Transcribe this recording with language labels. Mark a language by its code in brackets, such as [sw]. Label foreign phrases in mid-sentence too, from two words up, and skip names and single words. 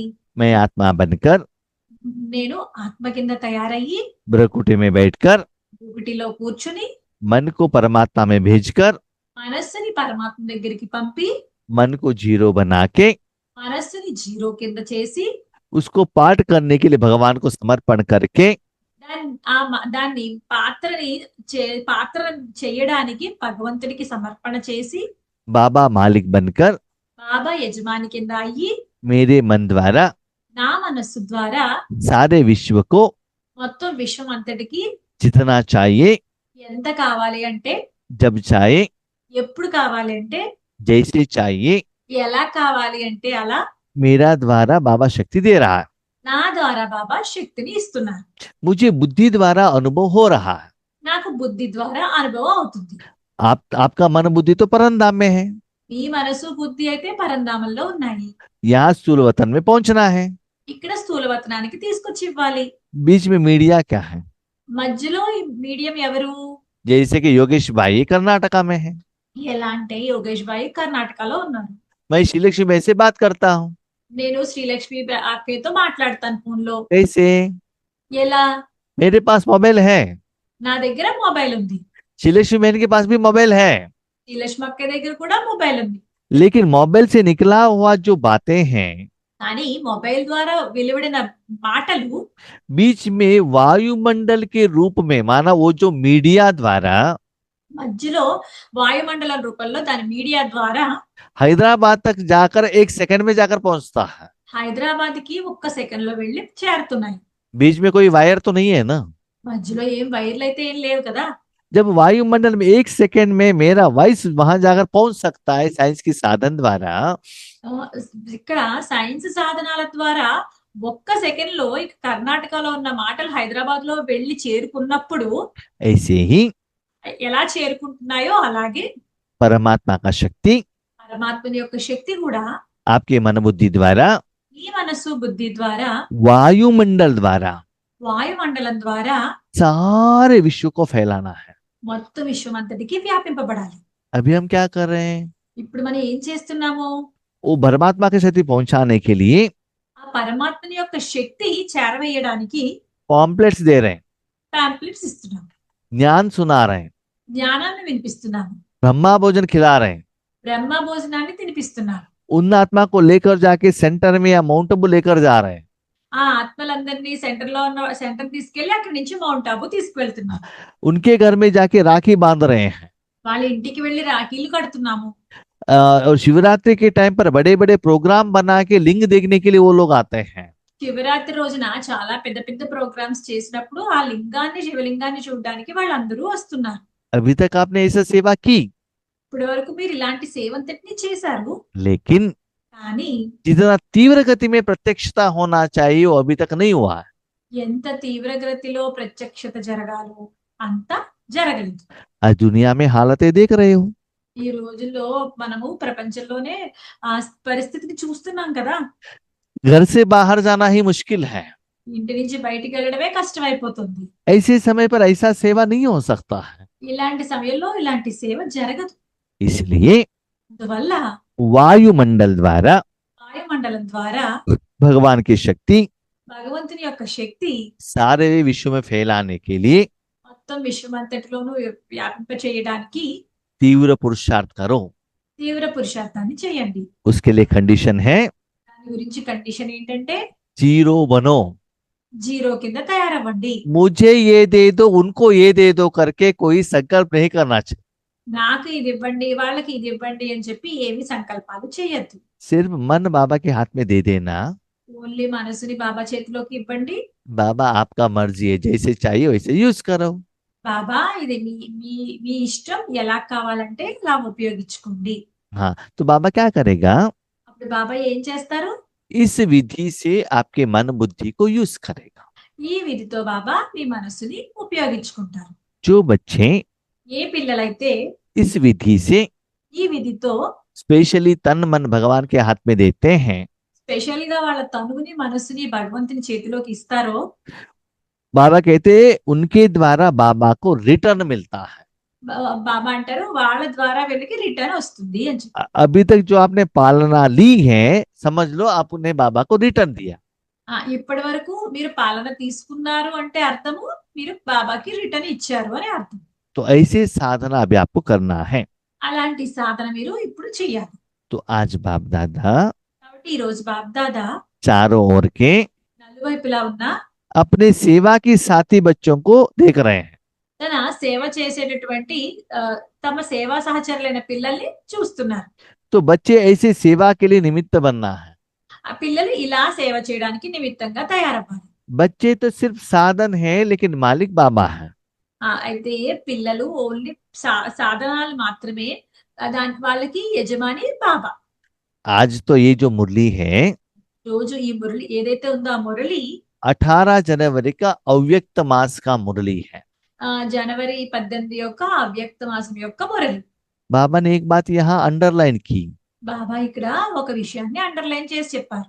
[hi] मैं आत्मा बनकर [te] నేను ఆత్మ కింద తయారయ్యి [hi] ब्रह्मकुटी में बैठकर [te] ఒకటిలో కూర్చుని [hi] मन को परमात्मा में भेजकर [te] మనస్సుని పరమాత్మ దగ్గరికి పంపి [hi] मन को जीरो बना के [te] మనస్సుని జీరో కింద చేసి [hi] उसको पाठ करने के लिए भगवान को समर्पण करके [te] దాన్ని పాత్ర చేయడానికి భగవంతుడికి సమర్పణ చేసి [hi] बाबा मालिक बनकर [te] బాబా యజమాని కింద అయ్యి [hi] मेरे मन द्वारा [te] నా మనస్సు ద్వారా [hi] सारे विश्व को [te] మొత్తం విశ్వం అంతటికి [hi] जितना चाहिए, [te] ఎంత కావాలి అంటే, [hi] जब चाहे, [te] ఎప్పుడు కావాలి అంటే, [hi] जैसे चाहिए, [te] ఎలా కావాలి అంటే అలా [hi] मेरा द्वारा बाबा शक्ति दे रहा है। [te] నా ద్వారా బాబా శక్తిని ఇస్తున్నారు. [hi] मुझे बुद्धि द्वारा अनुभव हो रहा है। [te] నాకు బుద్ధి ద్వారా అనుభవం అవుతుంది. [hi] आपका मन बुद्धि तो परमधाम में है, [te] మీ మనసు బుద్ధి అయితే పరంధామంలో ఉన్నాయి. [hi] यहाँ स्थूल वतन में पहुंचना है। [te] ఇక్కడ స్థూలవతనానికి తీసుకొచ్చి ఇవ్వాలి. [hi] बीच में मीडिया क्या है? [te] మధ్యలో ఈ మీడియం ఎవరు? [hi] जैसे कि योगेश भाई कर्नाटका में है, [te] ఎలా అంటే యోగేష్ భాయ్ కర్ణాటకలో ఉన్నారు. [hi] मैं श्रीलक्ष्मी भाई से बात करता हूँ। [te] నేను శ్రీలక్ష్మి అక్కయ్యతో మాట్లాడతాను ఫోన్ లో. [hi] कैसे? [te] ఎలా? [hi] मेरे पास मोबाइल है, [te] నా దగ్గర మొబైల్ ఉంది. [hi] श्रीलक्ष्मी बहन के पास भी मोबाइल है, [te] శ్రీలక్ష్మి అక్కయ్య దగ్గర కూడా మొబైల్ ఉంది. [hi] लेकिन मोबाइल से निकला हुआ जो बातें हैं [te] కానీ మొబైల్ ద్వారా వెలువడిన మాటలు [hi] बीच में वायुमंडल के रूप में, माना वो जो मीडिया द्वारा [te] మధ్యలో వాయుమండలం రూపంలో దాని మీడియా ద్వారా [hi] हैदराबाद तक जाकर 1 सेकंड में जाकर पहुंचता है। [te] హైదరాబాద్ కి 1 సెకండ్ లో వెళ్లి చేరుతున్నాయి. [hi] बीच में कोई वायर तो नहीं है ना। [te] మధ్యలో ఏం వైర్లు అయితే ఏం లేవు కదా. [hi] जब वायुमंडल में 1 सेकंड में मेरा वॉइस वहां जाकर पहुंच सकता है साइंस की साधन द्वारा, [te] ఇక్కడ సైన్స్ సాధనాల ద్వారా 1 సెకండ్ లో ఇక కర్ణాటకలో ఉన్న మాటలు హైదరాబాద్ లో వెళ్లి చేరుకున్నప్పుడు [hi] ऐसे ही [te] ఎలా చేరుకుంటున్నాయో అలాగే [hi] परमात्मा का शक्ति [te] పరమాత్మని యొక్క శక్తి కూడా [hi] आपके मन बुद्धि द्वारा, [te] ఈ మనసు బుద్ధి ద్వారా, [hi] वायुमंडल द्वारा [te] వాయుమండలం ద్వారా [hi] सारे विश्व को फैलाना है। [te] మొత్తం విశ్వం అంతటికి వ్యాపింపబడాలి. [hi] अभी हम क्या कर रहे हैं? [te] ఇప్పుడు మనం ఏం చేస్తున్నాము? [hi] वो परमात्मा के साथ पहुंचाने के लिए [te] ఆ పరమాత్మని యొక్క శక్తి చేరవేయడానికి [hi] पॉम्पलेट्स दे रहे हैं, [te] పాంప్లెట్స్ ఇస్తున్నాము, [hi] ज्ञान सुना रहे हैं, [te] జ్ఞానాన్ని వినిపిస్తున్నాము, [hi] ब्रह्मा भोजन खिला रहे हैं। [te] బ్రహ్మ భోజనాన్ని తినిపిస్తున్నాము. [hi] उन आत्मा को लेकर जाके सेंटर में या माउंट आबू लेकर जा रहे हैं। [te] ఆ ఆత్మలందరినీ సెంటర్ తీసుకెళ్లి అక్కడి నుంచి మౌంట్ ఆబు తీసుకువెళ్తున్నాము. [hi] उनके घर में जाके राखी बांध रहे हैं। [te] వాళ్ళ ఇంటికి వెళ్లి రాఖీలు కడుతున్నాము. [hi] और शिवरात्रि के टाइम पर बड़े बड़े प्रोग्राम बना के लिंग देखने के लिए वो लोग आते हैं। [te] శివరాత్రి రోజున చాలా పెద్ద పెద్ద ప్రోగ్రామ్స్ చేసినప్పుడు ఆ లింగాన్ని, శివలింగాన్ని చూడడానికి వాళ్ళందరూ వస్తున్నారు. [hi] अभी तक आपने ऐसा सेवा की, [te] ఇప్పటి వరకు మీరు ఇలాంటి సేవంతటిని చేశారు. [hi] लेकिन [te] కానీ [hi] जितना तीव्र गति में प्रत्यक्षता होना चाहिए वो अभी तक नहीं हुआ है। [te] ఎంత తీవ్రగతిలో ప్రత్యక్షత జరగాలో అంత జరగలేదు. [hi] आज दुनिया में हालतें देख रहे हो, [te] ఈ రోజుల్లో మనము ప్రపంచంలోనే ఆ పరిస్థితిని చూస్తున్నాం కదా. [hi] घर से बाहर जाना ही मुश्किल है। [te] ఇంటి నుంచి బయటికి వెళ్ళడమే కష్టమైపోతుంది. [hi] ऐसे समय पर ऐसा सेवा नहीं हो सकता है। [te] ఇలాంటి సమయంలో ఇలాంటి సేవ జరగదు. [hi] इसलिए [te] అందువల్ల [hi] वायुमंडल द्वारा [te] వాయుమండలం ద్వారా [hi] भगवान की शक्ति [te] భగవంతుని యొక్క శక్తి [hi] सारे विश्व में फैलाने के लिए [te] మొత్తం విశ్వం అంతటిలోనూ వ్యాపింప చేయడానికి [hi] तीव्र पुरुषार्थ करो। [te] తీవ్ర పురుషార్థాన్ని చేయండి. [hi] उसके लिए कंडीशन है [te] దాని గురించి కండిషన్ ఏంటంటే [hi] जीरो बनो। [te] జీరో కింద తయారవ్వండి. [hi] मुझे ये दे दो, उनको ये दे दो करके कोई संकल्प नहीं करना चाहिए। [te] నాకు ఇది ఇవ్వండి, వాళ్ళకి ఇది ఇవ్వండి అని చెప్పి ఏమి సంకల్పాలు చేయొద్దు. [hi] सिर्फ मन बाबा के हाथ में दे देना। [te] ఓన్లీ మనసుని బాబా చేతిలోకి ఇవ్వండి. [hi] बाबा आपका मर्जी है, जैसे चाहिए वैसे यूज करो। [te] బాబా ఇది మీ మీ మీ ఇష్టం, ఎలా కావాలంటే అలా ఉపయోగించుకోండి. [hi] हाँ, तो बाबा क्या करेगा? [te] అప్పుడు బాబా ఏం చేస్తారు? [hi] इस विधि से आपके मन बुद्धि को यूज करेगा। [te] ఈ విధితో బాబా మీ మనసుని ఉపయోగించుకుంటారు. [hi] जो बच्चे [te] ఏ పిల్లలైతే [hi] इस विधि से [te] ఈ విధితో [hi] स्पेशली तन मन भगवान के हाथ में देते हैं, [te] స్పెషల్ గా వాళ్ళ తనువుని మనసుని భగవంతుని చేతిలోకి ఇస్తారో, [hi] बाबा कहते हैं उनके द्वारा बाबा को रिटर्न मिलता है। [te] బాబా అంటారు వాళ్ళ ద్వారా వీళ్ళకి రిటర్న్ వస్తుంది అని చెప్పి. [hi] अभी तक जो आपने पालना ली है, समझ लो आपने बाबा को रिटर्न दिया। [te] ఇప్పటి వరకు మీరు పాలన తీసుకున్నారు అంటే అర్థము మీరు బాబాకి రిటర్న్ ఇచ్చారు అని అర్థం. [hi] तो ऐसे साधना अभी आपको करना है। [te] అలాంటి సాధన మీరు ఇప్పుడు చెయ్యాలి. [hi] तो आज बाप दादा [te] కాబట్టి ఈ రోజు బాబ్ దాదా [hi] चारों ओर के [te] నలువైపులా ఉన్న [hi] अपने सेवा की साथी बच्चों को देख रहे हैं। [te] తన సేవ చేసేటటువంటి ఆ, తమ సేవా సహచరులైన పిల్లల్ని చూస్తున్నారు. [hi] तो बच्चे ऐसे सेवा के लिए निमित्त बनना है। [te] ఆ పిల్లలు ఇలా సేవ చేయడానికి నిమిత్తంగా తయారవ్వాలి. [hi] बच्चे तो सिर्फ साधन है, लेकिन मालिक बाबा है। [te] అయితే పిల్లలు ఓన్లీ సాధనాలు మాత్రమే, దాని వాళ్ళకి యజమాని బాబా. [hi] आज तो ये जो मुरली है, [te] రోజు ఈ మురళి ఏదైతే ఉందో ఆ మురళి [hi] 18 जनवरी का अव्यक्त मास का मुरली है। [te] జనవరి 18 యొక్క అవ్యక్త మాసం యొక్క మురళి. [hi] बाबा ने एक बात यहाँ अंडरलाइन की। [te] బాబా ఇక్కడ ఒక విషయాన్ని అండర్లైన్ చేసి చెప్పారు.